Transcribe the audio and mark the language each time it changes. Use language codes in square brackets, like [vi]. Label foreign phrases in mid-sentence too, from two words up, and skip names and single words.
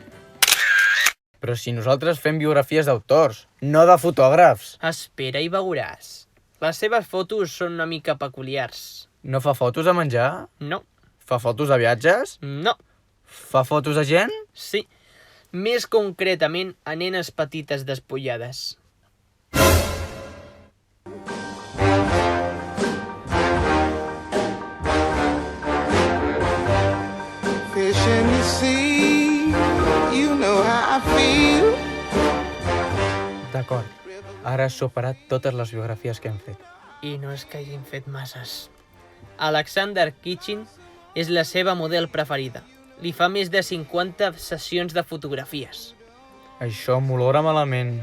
[ca] Però si nosaltres fem biografies d'autors, no de fotògrafs. Espera i veuràs. Les seves fotos són una mica peculiars. No fa fotos de menjar? No, Fa fotos de viatges? no, Fa fotos de gent? sí. Més concretament a nenes petites despullades. [en] Fish in the sea, you know how I feel. [ca] D'acord. Ara has superat totes les biografies que hem fet. I no és que hagin fet masses. Alexander Kitchen és la seva model preferida. Li fa més de 50 sessions de fotografies. Això m'olora malament.